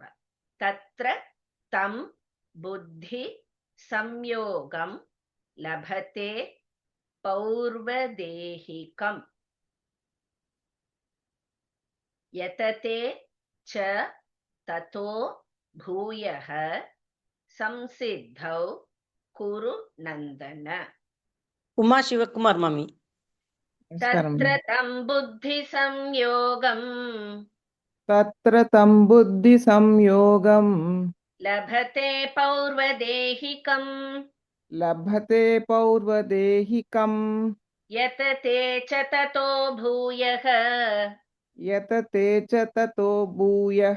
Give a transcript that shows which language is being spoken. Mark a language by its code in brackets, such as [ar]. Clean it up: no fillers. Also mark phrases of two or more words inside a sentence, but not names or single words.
[sa] तत्र तं बुद्धिसंयोगं लभते पौर्वदेहिकम् यतते च ततो भूयः संसिद्धौ कुरुनन्दन. [ta] உமா சிவகுமார் மாமி. [sa] तत्र तं बुद्धिसंयोगं तत्र तं बुद्धिसंयोगं लभते पौर्वदेहिकं लभते पौर्वदेहिकं यतते च ततो भूयः यतते च ततो भूयः